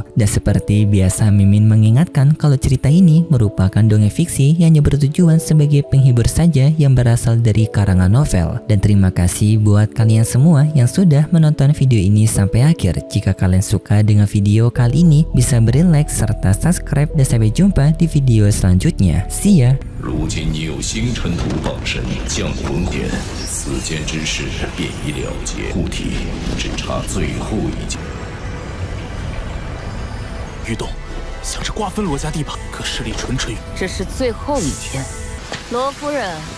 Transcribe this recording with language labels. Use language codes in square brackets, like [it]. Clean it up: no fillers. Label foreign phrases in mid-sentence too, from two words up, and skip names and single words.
[id] Dan seperti biasa Mimin mengingatkan kalau cerita ini merupakan dongeng fiksi yang hanya bertujuan sebagai penghibur saja yang berasal dari karangan novel. Dan terima kasih buat kalian semua yang sudah menonton video ini sampai akhir. Jika kalian suka dengan video kali ini bisa beri like serta subscribe dan sampai jumpa di video selanjutnya. [en] See ya! [zh] 如今你有星辰图榜神降龙典，此间之事便已了结，护体只差最后一件。玉洞想着瓜分罗家地盘，可实力蠢蠢欲。这是最后一天，罗夫人。